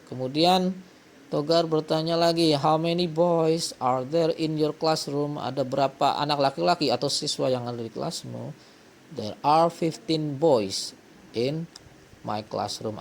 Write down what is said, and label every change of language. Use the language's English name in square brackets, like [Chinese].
[Indonesian] Kemudian Togar bertanya lagi, [English] how many boys are there in your classroom? [Indonesian] Ada berapa anak laki-laki atau siswa yang ada di kelasmu? [English] There are 15 boys in my classroom.